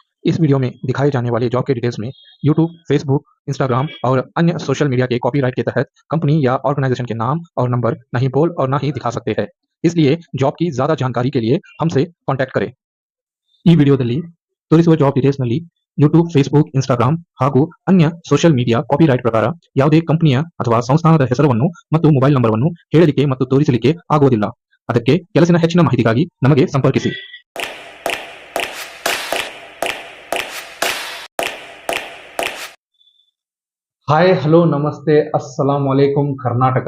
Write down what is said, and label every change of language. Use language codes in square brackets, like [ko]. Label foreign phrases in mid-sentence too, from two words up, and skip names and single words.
[hi] इस वीडियो में दिखाए जाने वाले जॉब के डिटेल्स में यूट्यूब, फेसबुक, इंस्टाग्राम और अन्य [en] social media [hi] के कॉपीराइट के तहत कंपनी या ऑर्गेनाइजेशन के नाम और नंबर नहीं बोल और ना ही दिखा सकते हैं। इसलिए जॉब की ज़्यादा जानकारी के लिए हमसे कांटेक्ट करें। [kn] ಈ ವಿಡಿಯೋದಲ್ಲಿ ತೋರಿಸುವ [en] job detailsನಲ್ಲಿ [kn] ಯೂಟ್ಯೂಬ್, ಫೇಸ್ಬುಕ್, ಇನ್ಸ್ಟಾಗ್ರಾಮ್ ಹಾಗೂ ಅನ್ಯ [en] social media copyright [kn] ಪ್ರಕಾರ ಯಾವುದೇ ಕಂಪನಿಯ ಅಥವಾ ಸಂಸ್ಥಾನದ ಹೆಸರನ್ನು ಮತ್ತು [en] mobile numberಅನ್ನು [kn] ಹೇಳಲಿಕ್ಕೆ ಮತ್ತು ತೋರಿಸಲಿಕ್ಕೆ ಆಗುವುದಿಲ್ಲ. ಅದಕ್ಕೆ ಕೆಲಸದ ಹೆಚ್ಚಿನ ಮಾಹಿತಿಗಾಗಿ ನಮಗೆ ಸಂಪರ್ಕಿಸಿ. [en] hi, hello, [kn] ನಮಸ್ತೆ, [ar] السلام عليكم [kn] ಕರ್ನಾಟಕ.